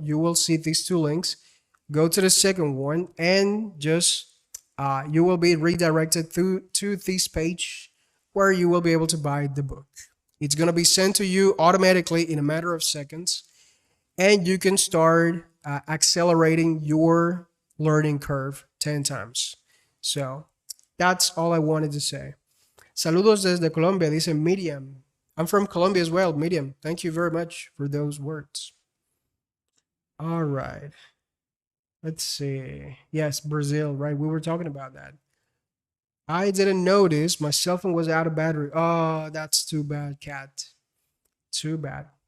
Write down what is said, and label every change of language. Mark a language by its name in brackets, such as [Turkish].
[English] You will see these two links. Go to the second one and just you will be redirected to this page where you will be able to buy the book. It's going to be sent to you automatically in a matter of seconds, and you can start accelerating your learning curve 10 times. So that's all I wanted to say. [Spanish] Saludos desde Colombia, dice Miriam. [English] I'm from Colombia as well, Miriam. Thank you very much for those words. All right. Let's see. Yes, Brazil, right? We were talking about that. I didn't notice my cell phone was out of battery. Oh, that's too bad, cat. Too bad.